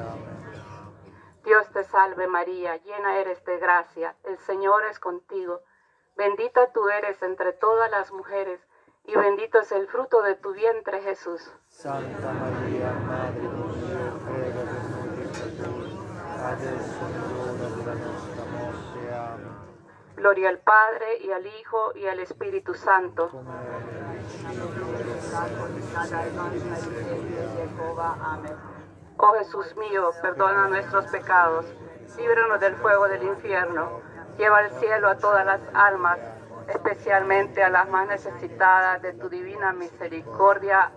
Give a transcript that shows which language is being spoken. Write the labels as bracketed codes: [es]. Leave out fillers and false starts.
[it] Amen. [es] Dios te salve María, llena eres de gracia, el Señor es contigo. Bendita tú eres entre todas las mujeres, y bendito es el fruto de tu vientre Jesús. [it] Santa Maria, Madre di Dio, prega per noi peccatori, adesso e nell'ora della nostra morte. Amen. [es] Gloria al Padre, y al Hijo, y al Espíritu Santo. [it] come era nel principio, ora e sempre, Jehová. [es] Amén. Oh Jesús mío, perdona nuestros pecados, líbranos del fuego del infierno, lleva al cielo a todas las almas, especialmente a las más necesitadas de tu divina misericordia.